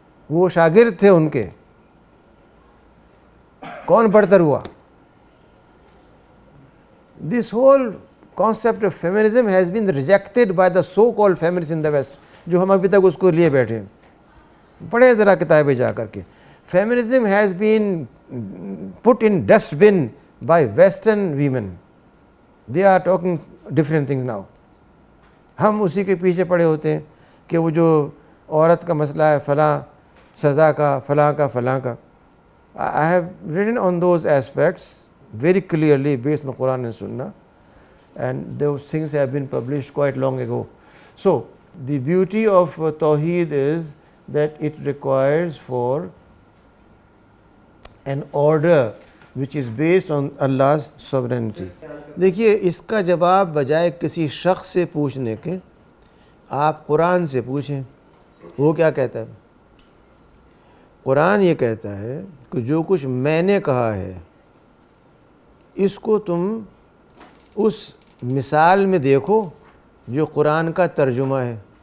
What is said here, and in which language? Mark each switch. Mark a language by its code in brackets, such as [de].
[ur] وہ شاگرد تھے ان کے، کون برتر ہوا؟ [en] This whole concept of feminism has been rejected by the so-called feminists in the West، [ur] جو ہم ابھی تک اس کو لیے بیٹھے ہیں۔ پڑھیں ذرا کتابیں جا کر کے۔ [en] Feminism has been put in dustbin by Western women. They are talking different things now. [ur] ہم اسی کے پیچھے پڑے ہوتے ہیں کہ وہ جو عورت کا مسئلہ ہے، فلاں سزا کا، فلاں کا، فلاں کا۔ [en] I have written on those aspects very clearly based on Quran and Sunnah, and those things have been published quite long ago. So the beauty of Tawhid is that it requires for an order which is based on Allah's sovereignty. [ur] دیکھیے، اس کا جواب بجائے کسی شخص سے پوچھنے کے آپ قرآن سے پوچھیں، وہ کیا کہتا ہے؟ قرآن یہ کہتا ہے کہ جو کچھ میں نے کہا ہے اس کو تم اس مثال میں دیکھو جو قرآن کا ترجمہ ہے۔